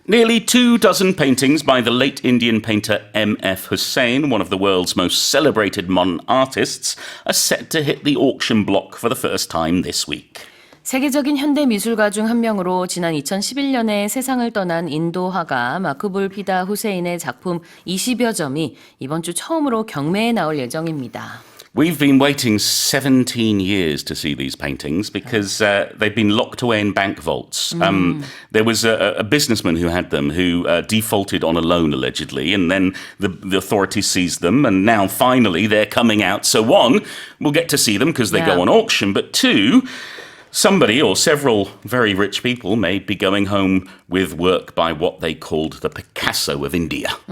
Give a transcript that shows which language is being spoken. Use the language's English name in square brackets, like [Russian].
[English] Nearly 24 paintings by the late Indian painter MF Husain, one of the world's most celebrated modern artists, are set to hit the auction block for the first time this week. [Korean] 세계적인 현대 미술가 중 한 명으로 지난 2011년에 세상을 떠난 인도 화가 마크불 피다 후세인의 작품 20여 점이 이번 주 처음으로 경매에 나올 예정입니다. [English] We've been waiting 17 years to see these paintings because they've been locked away in bank vaults. There was a businessman who had them who defaulted on a loan allegedly, and then the authorities seized them, and now finally they're coming out. So one, we'll get to see them because they go on auction, but two, somebody or several very rich people may be going home with work by what they called the Picasso of India.